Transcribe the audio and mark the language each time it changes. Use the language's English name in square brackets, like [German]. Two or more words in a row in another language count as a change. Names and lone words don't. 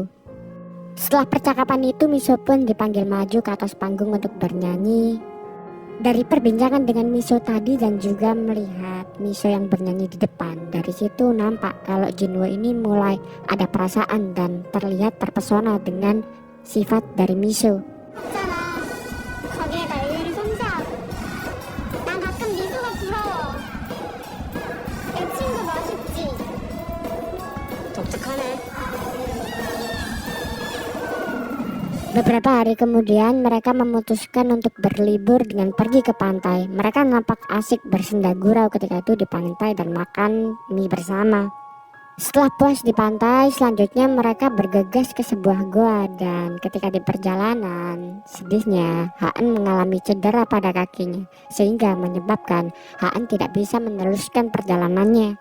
[Indonesian] Setelah percakapan itu Miso pun dipanggil maju ke atas panggung untuk bernyanyi. Dari perbincangan dengan Miso tadi dan juga melihat Miso yang bernyanyi di depan, dari situ nampak kalau Junwo ini mulai ada perasaan dan terlihat terpesona dengan sifat dari Miso. [Korean] 없잖아. 거기에 나 의외로 섬세하고. 난 가끔 미소가 부러워. 내 친구 멋있지? 독특하네. [Indonesian] Beberapa hari kemudian mereka memutuskan untuk berlibur dengan pergi ke pantai. Mereka nampak asik bersenda gurau ketika itu di pantai dan makan mie bersama. Setelah puas di pantai, selanjutnya mereka bergegas ke sebuah goa dan ketika di perjalanan, sedihnya Haan mengalami cedera pada kakinya sehingga menyebabkan Haan tidak bisa meneruskan perjalanannya.